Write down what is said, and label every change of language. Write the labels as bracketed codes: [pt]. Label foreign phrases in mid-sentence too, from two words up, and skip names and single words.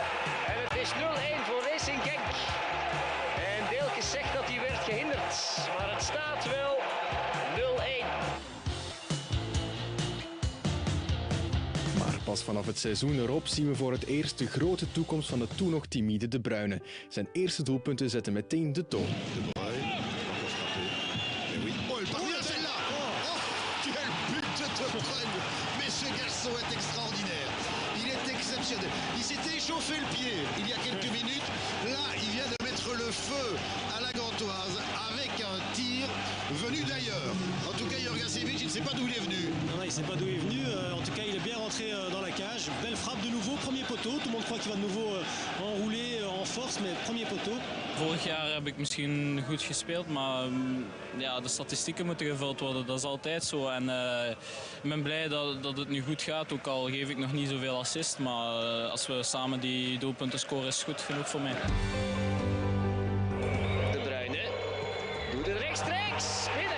[nl] En het is 0-1 voor Racing Genk. En Deelkes zegt dat hij werd gehinderd, maar het staat wel 0-1. Pas vanaf het seizoen erop zien we voor het eerst de grote toekomst van de toen nog timide De Bruyne. Zijn eerste doelpunten zetten meteen de toon. [fr] De Bruyne, oh, il parvient celle-là. Oh, quel but de De Bruyne. Mais ce garçon est extraordinaire. exceptionnel. Il s'était échauffé le pied il y a quelques minutes. Là, il vient de mettre le feu à la Gantoise avec un tir venu d'ailleurs. En tout cas, Jorgasevic, il ne sait pas d'où il est venu. Non, il ne sait pas d'où il est venu. En tout cas, il est bien rentré dans la cage. Belle frappe de nouveau, premier poteau. Tout le monde croit qu'il va de nouveau enrouler en force, mais premier poteau. [nl] Vorig jaar heb ik misschien goed gespeeld, maar ja, de statistieken moeten gevuld worden. Dat is altijd zo. En ik ben blij dat het nu goed gaat, ook al geef ik nog niet zoveel assist. Maar als we samen die doelpunten scoren, is goed genoeg voor mij. De Bruyne doet het rechtstreeks binnen.